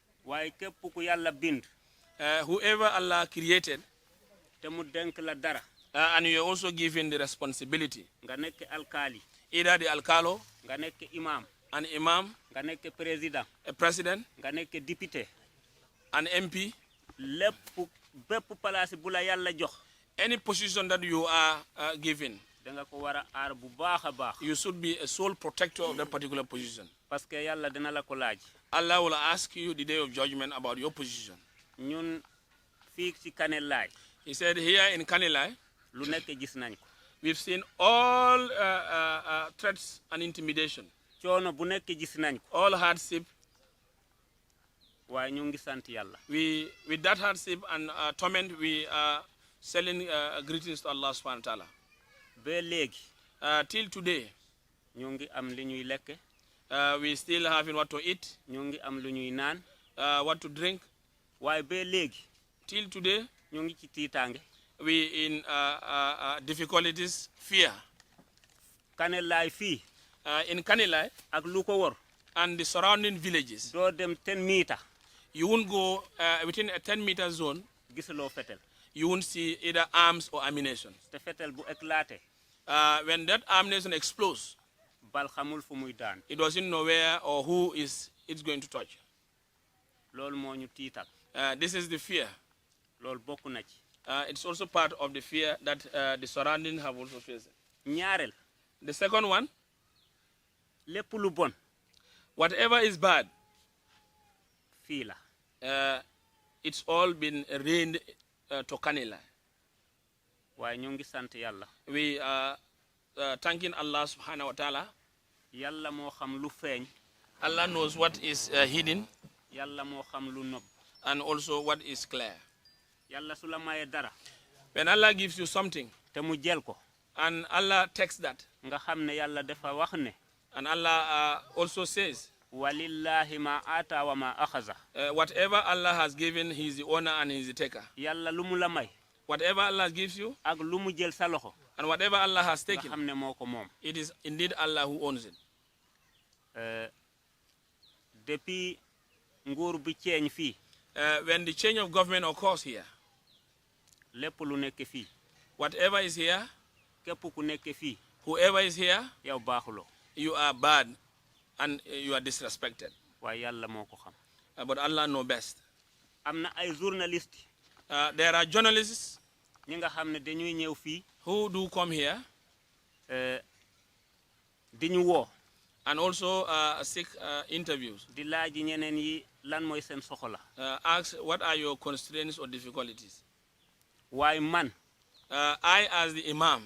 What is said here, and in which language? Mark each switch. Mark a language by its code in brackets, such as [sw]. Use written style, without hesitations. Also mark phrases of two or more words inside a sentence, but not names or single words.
[en] Whoever Allah created, and you are also given the responsibility, either the alcalo, an imam, a president, an MP, [wo] bépp place bu la yàlla jox [en] Any position that you are given, [wo] danga ko war a aar bu baax a baax [en] you should be a sole protector of that particular position. [fr] parce que [wo] yàlla dina la ko laaj [en] Allah will ask you the day of judgment about your position. [wo] ñun fii ci Kanilai [en] He said here in Kanilai, [wo] lu nekk gis nañ ko [en] we've seen all threats and intimidation, [wo] coono bu nekk gis nañ ko [en] all hardship. [wo] waaye ñu ngi sant yàlla [en] With that hardship and torment, we are selling greetings to Allah [ar] سبحانه وتعالى. [wo] ba léegi [en] Till today, [wo] ñu ngi am li ñuy lekk [en] we still having what to eat, [wo] ñu ngi am lu ñuy naan [en] what to drink. [wo] waaye ba léegi [en] Till today, [wo] ñu ngi ci tiitaange [en] we in difficulties, fear. [wo] Kanilai fii [en] In Kanilai [wo] ak lu ko wor [en] and the surrounding villages, [wo] doo dem 10 meter [en] you won't go within a 10-meter zone. [wo] gisuloo fetel [en] You won't see either arms or ammunition. [wo] te fetel bu éclaté [en] When that ammunition explodes, [wo] bal xamul fu muy daan [en] it doesn't know where or who is it's going to touch. [wo] loolu moo ñu tiital [en] This is the fear. [wo] loolu bokk na ci [en] It's also part of the fear that the surrounding have also faced. [wo] ñaareel [en] The second one, [wo] lépp lu bon [en] whatever is bad, [wo] fii la [en] it's all been reigned to Kanilai. [wo] waaye ñu ngi sant yàlla [en] We are thanking Allah [ar] سبحانه وتعالى. [wo] yàlla moo xam lu feeñ [en] Allah knows what is hidden [wo] yàlla moo xam lu nob [en] and also what is clear. [wo] yàlla su la mayee dara [en] When Allah gives you something [wo] te mu jël ko [en] and Allah takes that, [wo] nga xam ne yàlla dafa wax ne [en] and Allah also says, [ar] ولله ما أعطى و ما أخذ [en] whatever Allah has given, He is the owner and He is the taker. [wo] yàlla lu mu la may [en] Whatever Allah gives you [wo] ak lu mu jël sa loxo [en] and whatever Allah has [wo] nga [en] taken, [wo] xam ne moo ko moom [en] it is indeed Allah who owns it. [wo] depuis nguur bi ceeñ fii [en] When the change of government occurs here, [wo] lépp lu nekk fii [en] whatever is here, [wo] képp ku nekk fii [en] whoever is here, [wo] yow baaxuloo [en] you are bad and you are disrespected. [wo] waaye yàlla moo ko xam [en] But Allah knows best. [wo] am na ay journaliste [en] There are journalists [wo] ñi nga xam ne dañuy ñëw fii [en] who do come here [wo] di ñu woo [en] and also seek interviews. [wo] di laaj ñeneen yi lan mooy seen soxla [en] Ask what are your constraints or difficulties. [wo] waaye man [en] I, as the Imam,